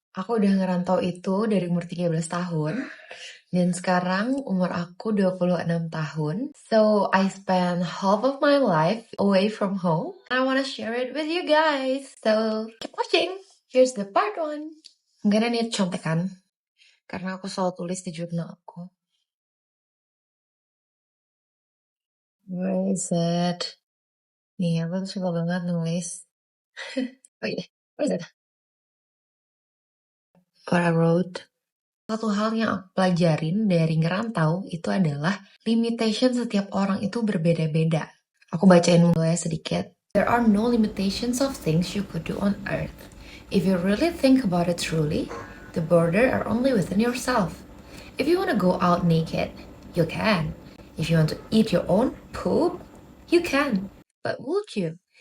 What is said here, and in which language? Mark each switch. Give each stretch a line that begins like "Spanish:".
Indonesian: Aku udah ngerantau itu dari umur 13 tahun. Dan sekarang umur aku 26 tahun.
English: So I spent half of my life away from home. I wanna share it with you guys. So keep watching. Here's the part 1. I'm gonna need contekan.
Indonesian: Karena aku selalu tulis di jurnal aku.
English: Where is it?
Indonesian: Nih, aku tuh suka banget nulis. Oh iya,
English: where is it? What I wrote.
Indonesian: Satu hal yang aku pelajarin dari ngerantau itu adalah limitation setiap orang itu berbeda-beda. Aku bacain dulu ya sedikit.
English: There are no limitations of things you could do on earth. If you really think about it truly, the border are only within yourself. If you want to go out naked, you can. If you want to eat your own poop, you can. But would you?